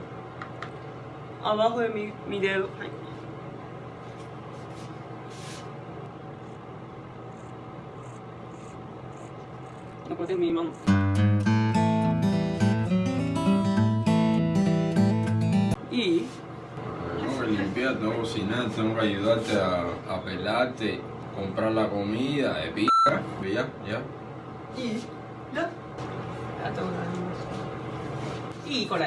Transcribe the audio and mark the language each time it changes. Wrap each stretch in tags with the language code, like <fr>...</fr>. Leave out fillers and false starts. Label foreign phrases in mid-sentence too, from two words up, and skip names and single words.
<es>Abajo de mi dedo. Ay. No corté mi mano. Y Tengo que limpiar, tengo que cocinar, tengo que ayudarte a pelarte, comprar la comida, de pica. Ya.</es> <ja>いいだありがとうございますいいこれ</ja>